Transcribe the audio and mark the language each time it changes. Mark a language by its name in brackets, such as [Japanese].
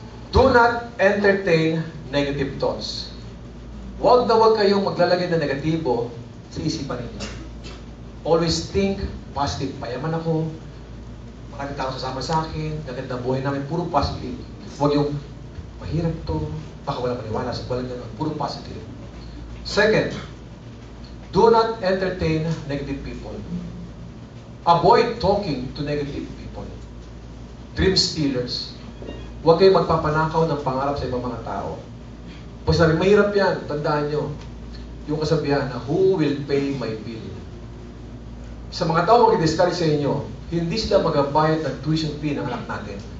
[English] Do not entertain negative thoughts. [Filipino] Huwag na huwag kayong maglalagay ng negatibo sa isipan ninyo. [English] Always think positive. [Filipino] Payaman ako, maraming tao sasama sa akin, gaganda buhay namin, puro positive. Huwag yung, mahirap to, baka wala maniwala sa walang gano'n, puro positive. [English] Second, do not entertain negative people. Avoid talking to negative people. Dream stealers. [Filipino] Huwag kayong magpapanakaw ng pangarap sa ibang mga tao. Pag sabi, mahirap yan, tandaan nyo, yung kasabihan na, [English] who will pay my bill? [Filipino] Sa mga tao mag-discourage sa inyo, hindi sila magabayad ng tuition fee ng anak natin.